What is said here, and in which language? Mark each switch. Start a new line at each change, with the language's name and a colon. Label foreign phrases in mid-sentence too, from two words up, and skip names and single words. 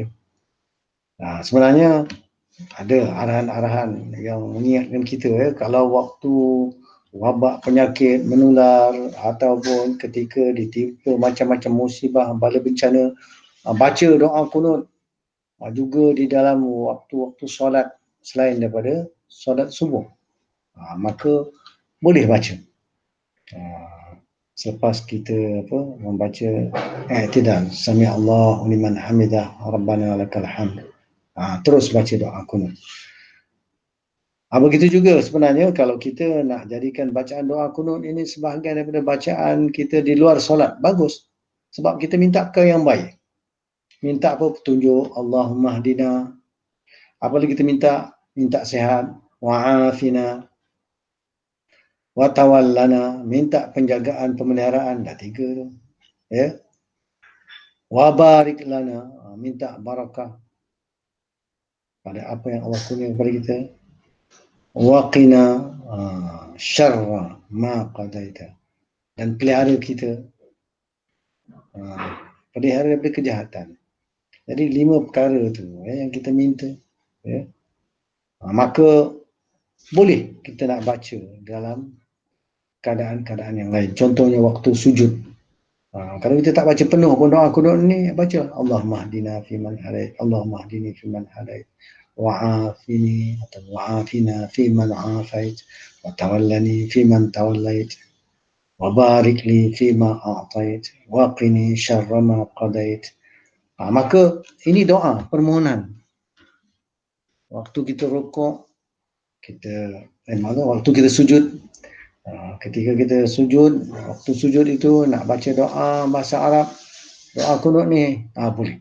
Malay: Sebenarnya ada arahan-arahan yang mengingatkan kita kalau waktu wabak penyakit menular ataupun ketika ditimpa macam-macam musibah, bala bencana, baca doa kunut juga di dalam waktu-waktu solat selain daripada solat subuh. Maka boleh baca. Selepas kita membaca i'tidal,
Arabic: سمع الله لمن حمده, ربنا لك الحمد.
Malay: Terus baca doa kunut. Begitu juga sebenarnya kalau kita nak jadikan bacaan doa kunut ini sebahagian daripada bacaan kita di luar solat, bagus. Sebab kita minta ke yang baik. Minta apa? Petunjuk.
Arabic: اللهم اهدنا.
Malay: Apalagi kita minta sihat.
Arabic: وعافنا. وتولنا.
Malay: Minta penjagaan, pemeliharaan. Dah 3 tu.
Arabic: وبارك لنا.
Malay: Minta barakah pada apa yang Allah kurnia kepada kita.
Arabic: وقنا شر ما قضيت,
Malay: dan pelihara kita, pelihara daripada kejahatan. Jadi 5 perkara tu yang kita minta. Maka boleh kita nak baca dalam keadaan-keadaan yang lain. Contohnya waktu sujud. Kalau kita tak baca penuh pun doa kunut ni, baca
Arabic: اللهم اهدنا فيمن هديت، اللهم اهدني فيمن هديت، وعافني
Malay: atau
Arabic: وعافنا فيمن عافيت، وتولني فيمن توليت، وبارك لي فيما أعطيت، وقني شر ما قضيت.
Malay: Maka ini doa permohonan. Waktu kita rukuk, waktu kita sujud, ketika kita sujud, waktu sujud itu nak baca doa bahasa Arab, doa kunut ni boleh.